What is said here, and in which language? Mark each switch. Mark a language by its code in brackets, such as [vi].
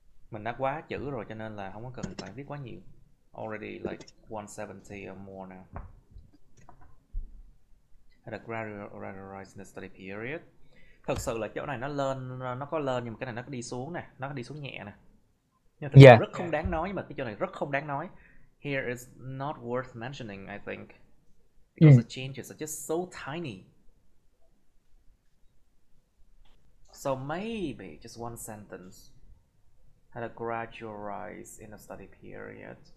[vi] Mình đã quá chữ rồi cho nên là không có cần phải viết quá nhiều. [en] Already like 170 or more now. Had a gradual rise in the study period. [vi] Thật sự là chỗ này nó lên, nó có lên nhưng mà cái này nó có đi xuống nè, nó có đi xuống nhẹ nè. Nhưng thực sự rất không đáng nói, nhưng mà cái chỗ này rất không đáng nói. [en] Here is not worth mentioning, I think, because the changes are just so tiny. So maybe just one sentence. Had a gradual rise in the study period.